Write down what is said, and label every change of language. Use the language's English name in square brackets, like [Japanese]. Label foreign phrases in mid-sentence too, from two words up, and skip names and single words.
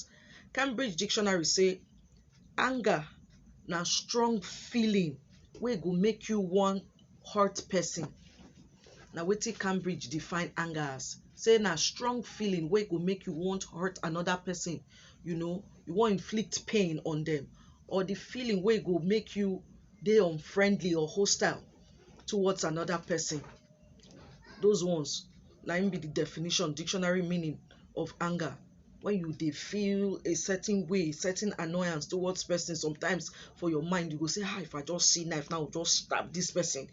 [Nigerian Pidgin] Cambridge Dictionary say anger na strong feeling wey go make you wan hurt person. Na wetin Cambridge define anger as. Say na strong feeling wey go make you want hurt another person. You want inflict pain on them, or the feeling wey go make you dey unfriendly or hostile towards another person. Those ones na im be the definition, dictionary meaning of anger. When you dey feel a certain way, certain annoyance towards person, sometimes for your mind you go say, if I just see knife now, just stab this person.